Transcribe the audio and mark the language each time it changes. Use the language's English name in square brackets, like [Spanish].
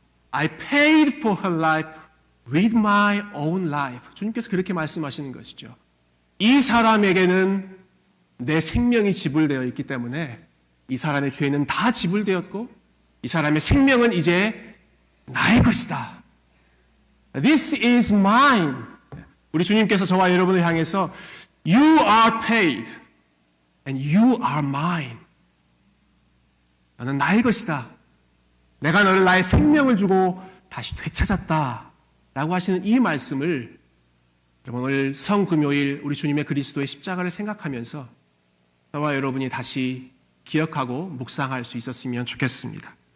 [English] I paid for her life with my own life. [Korean] 주님께서 그렇게 말씀하시는 것이죠. 이 사람에게는 내 생명이 지불되어 있기 때문에 이 사람의 죄는 다 지불되었고 이 사람의 생명은 이제 나의 것이다. [English] This is mine. [Korean] 우리 주님께서 저와 여러분을 향해서 [English] You are paid and you are mine. [Korean] 너는 나의 것이다. 내가 너를 나의 생명을 주고 다시 되찾았다. 라고 하시는 이 말씀을 여러분 오늘 성금요일 우리 주님의 그리스도의 십자가를 생각하면서 저와 여러분이 다시 기억하고 묵상할 수 있었으면 좋겠습니다.